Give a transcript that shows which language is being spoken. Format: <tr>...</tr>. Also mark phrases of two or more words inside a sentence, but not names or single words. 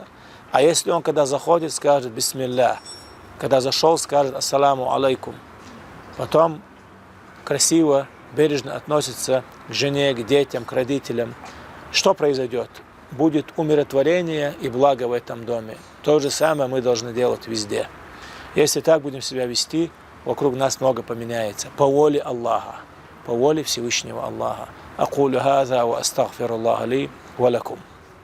<ru>А если он, когда заходит, скажет «Бисмилля», когда зашел, скажет</ru> <ar>«السلام عليكم»,</ar> <ru>потом красиво, бережно относится к жене, к детям, к родителям, что произойдет? Будет умиротворение и благо в этом доме. То же самое мы должны делать везде. Если так будем себя вести, вокруг нас много поменяется. По воле Аллаха, по воле Всевышнего Аллаха.</ru> <ar>أقول هذا وأستغفر الله لي ولكم.</ar>